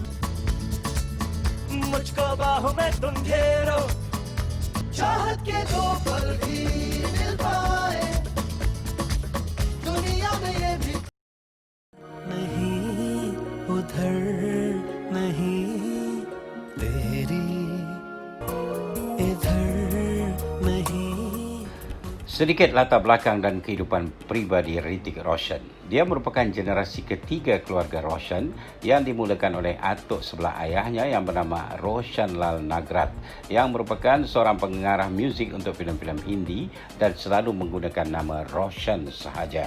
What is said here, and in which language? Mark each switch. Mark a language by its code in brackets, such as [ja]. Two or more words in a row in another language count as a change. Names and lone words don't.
[hi] मुझको बाहों में तुम घेरो चाहत के दो पल भी मिल पाए दुनिया में ये भी नहीं उधर नहीं तेरी इधर नहीं. [ms] Sedikit latar belakang dan kehidupan pribadi Hrithik Roshan. Dia merupakan generasi ketiga keluarga Roshan yang dimulakan oleh atuk sebelah ayahnya yang bernama Roshan Lal Nagrat yang merupakan seorang pengarah muzik untuk filem-filem Hindi dan selalu menggunakan nama Roshan sahaja.